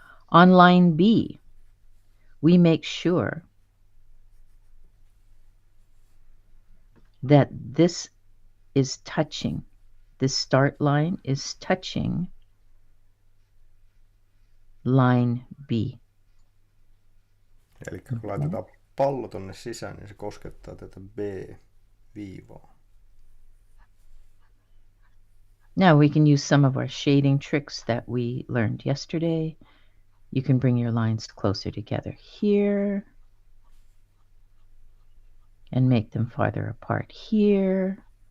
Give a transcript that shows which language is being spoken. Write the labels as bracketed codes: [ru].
[en] On line B, we make sure that this is touching. This start line is touching line B. [fi] Eli kun laitetaan pallo tonne sisään, niin se koskettaa tätä B-viivaa. [en] Now we can use some of our shading tricks that we learned yesterday. You can bring your lines closer together here and make them farther apart here.